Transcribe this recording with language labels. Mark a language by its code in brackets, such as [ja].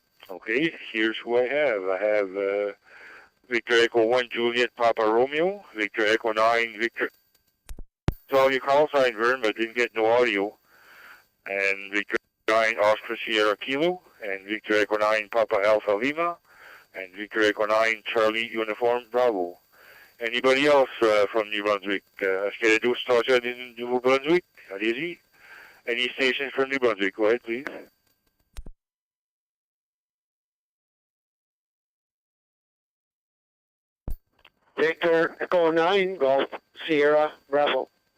[en] Okay, here's who I have. I have Victor Echo 1, Juliet Papa Romeo, Victor Echo 9, Victor. It's all your call sign, Vern, but didn't get no audio. And Victor 9, Oscar Sierra Kilo, and Victor Echo 9, Papa Alpha Lima, and Victor Echo 9, Charlie Uniform Bravo. Anybody else from New Brunswick? [fr] Est-ce qu'il y a d'autres stations in New Brunswick? Allez-y. [en] Any stations from New Brunswick? Go ahead, please. Victor Echo 9, Golf Sierra Bravo.